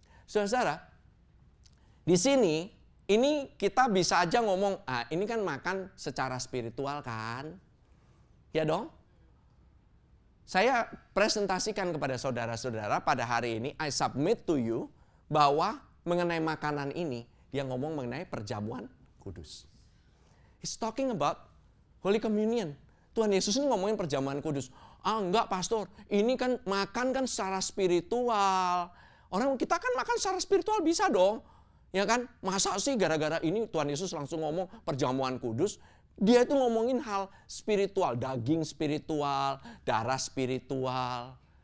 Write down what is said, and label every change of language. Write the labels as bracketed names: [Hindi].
[Indonesian] Saudara, di sini ini kita bisa aja ngomong, ini kan makan secara spiritual kan? Ya dong? Saya presentasikan kepada saudara-saudara pada hari ini, [English] I submit to you, [Indonesian] bahwa mengenai makanan ini, dia ngomong mengenai perjamuan kudus. [English] He's talking about Holy Communion. [Indonesian] Tuhan Yesus ini ngomongin perjamuan kudus. Enggak pastor, ini kan makan kan secara spiritual. Orang kita kan makan secara spiritual bisa dong. Ya kan? Masa sih gara-gara ini Tuhan Yesus langsung ngomong perjamuan kudus. Dia itu ngomongin hal spiritual, daging spiritual, darah spiritual.